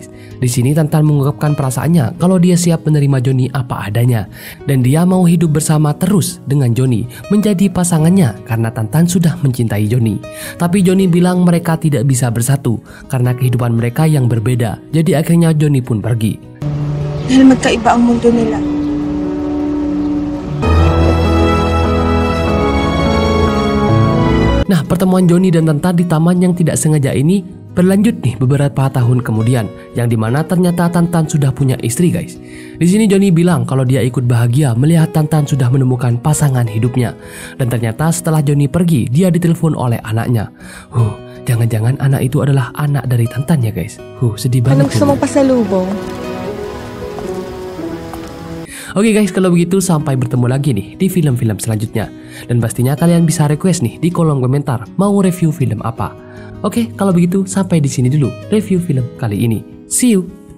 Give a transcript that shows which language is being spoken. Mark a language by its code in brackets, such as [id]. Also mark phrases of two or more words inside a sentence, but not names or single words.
[id] Di sini Tantan mengungkapkan perasaannya kalau dia siap menerima Johnny apa adanya dan dia mau hidup bersama terus dengan Johnny menjadi pasangannya karena Tantan sudah mencintai Johnny. Tapi Johnny bilang mereka tidak bisa bersatu karena kehidupan mereka yang berbeda. Jadi akhirnya Johnny pun pergi. [tl] Dahil magkaiba ang mundo nila. [id] Nah, pertemuan Johnny dan Tantan di taman yang tidak sengaja ini berlanjut nih beberapa tahun kemudian, yang dimana ternyata Tantan sudah punya istri guys. Di sini Johnny bilang kalau dia ikut bahagia melihat Tantan sudah menemukan pasangan hidupnya. Dan ternyata setelah Johnny pergi, dia ditelepon oleh anaknya. Jangan-jangan anak itu adalah anak dari Tantan ya guys. Sedih banget. [tl] Anong gusto mong pasalubong? [id] Oke guys, kalau begitu sampai bertemu lagi nih di film-film selanjutnya. Dan pastinya kalian bisa request nih di kolom komentar mau review film apa. Oke, kalau begitu sampai di sini dulu review film kali ini. [en] See you.